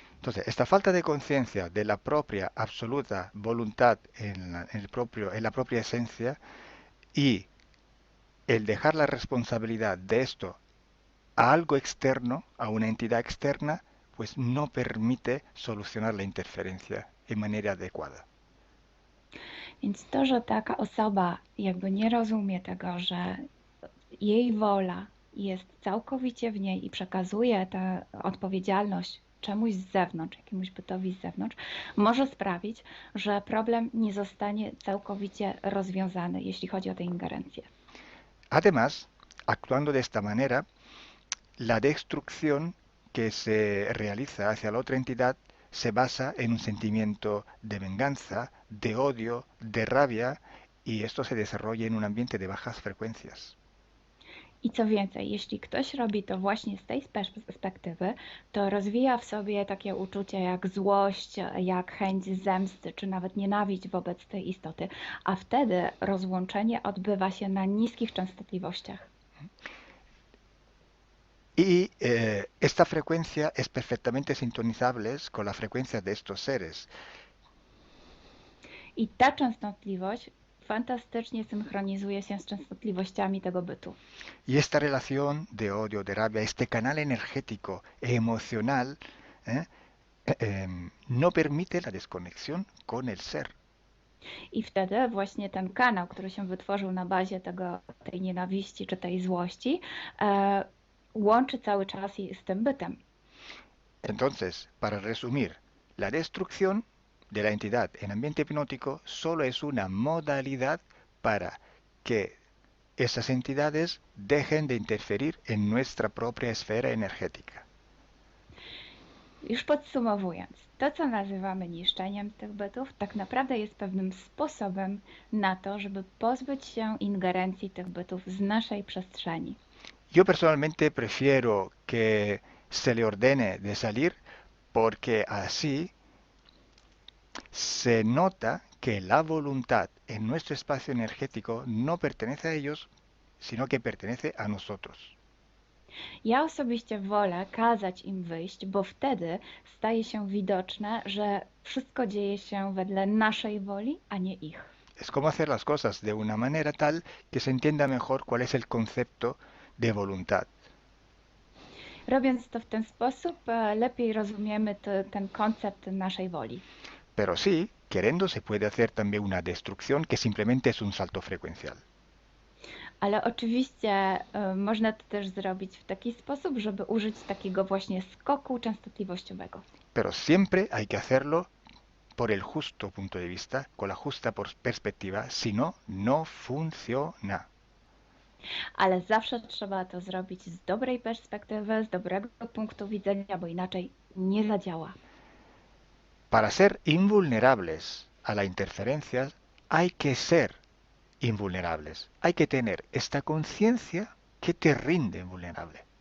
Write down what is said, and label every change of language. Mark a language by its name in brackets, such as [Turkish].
[Spanish] Entonces, esta falta de conciencia de la propia absoluta voluntad en la propia esencia y el dejar la responsabilidad de esto a algo externo, a una entidad externa, pues no permite solucionar la interferencia en manera adecuada. [Polish] Więc to, że taka osoba jakby nie rozumie tego, że jej wola jest całkowicie w niej i przekazuje tę odpowiedzialność czemuś z zewnątrz, jakiemuś bytowi z zewnątrz, może sprawić, że problem nie zostanie całkowicie rozwiązany, jeśli chodzi o tę ingerencję. [Spanish] Además, actuando de esta manera, la destrucción que se realiza hacia la otra entidad se basa en un sentimiento de venganza, de odio, de rabia, y esto se desarrolla en un ambiente de bajas frecuencias. [Polish] I co więcej, jeśli ktoś robi to właśnie z tej perspektywy, to rozwija w sobie takie uczucie jak złość, jak chęć zemsty, czy nawet nienawiść wobec tej istoty, a wtedy rozłączenie odbywa się na niskich częstotliwościach. [Spanish] Y esta frecuencia es perfectamente sintonizable con la frecuencia de estos seres. [Polish] I ta częstotliwość fantastycznie synchronizuje się z częstotliwościami tego bytu. [Spanish] Y esta relación de odio, de rabia, este canal energético e emocional no permite la desconexión con el ser. [Polish] I wtedy właśnie ten kanał, który się wytworzył na bazie tej nienawiści czy tej złości, łączy cały czas z tym bytem. [Spanish] Entonces, para resumir, la destrucción de la entidad en ambiente hipnótico solo es una modalidad para que esas entidades dejen de interferir en nuestra propia esfera energética. [Polish] Już podsumowując, to co nazywamy niszczeniem tych bytów, tak naprawdę jest pewnym sposobem na to, żeby pozbyć się ingerencji tych bytów z naszej przestrzeni. [Spanish] Yo personalmente prefiero que se le ordene de salir porque así se nota que la voluntad en nuestro espacio energético no pertenece a ellos, sino que pertenece a nosotros. [Polish] Ja osobiście wolę kazać im wyjść, bo wtedy staje się widoczne, że wszystko dzieje się wedle naszej woli, a nie ich. [Spanish] Es como hacer las cosas de una manera tal que se entienda mejor cuál es el concepto de voluntad. [Polish] Robiąc to w ten sposób, lepiej rozumiemy ten koncept naszej woli. [Spanish] Pero sí, queriendo se puede hacer también una destrucción que simplemente es un salto frecuencial. [Polish] Ale oczywiście można to też zrobić w taki sposób, żeby użyć takiego właśnie skoku częstotliwościowego. [Spanish] Pero siempre hay que hacerlo por el justo punto de vista, con la justa perspectiva, si no, no funciona. [Polish] Ale zawsze trzeba to zrobić z dobrej perspektywy, z dobrego punktu widzenia, bo inaczej nie zadziała. [Spanish] Para ser invulnerables a la interferencia hay que ser invulnerables. Hay que tener esta conciencia que te rinde vulnerable.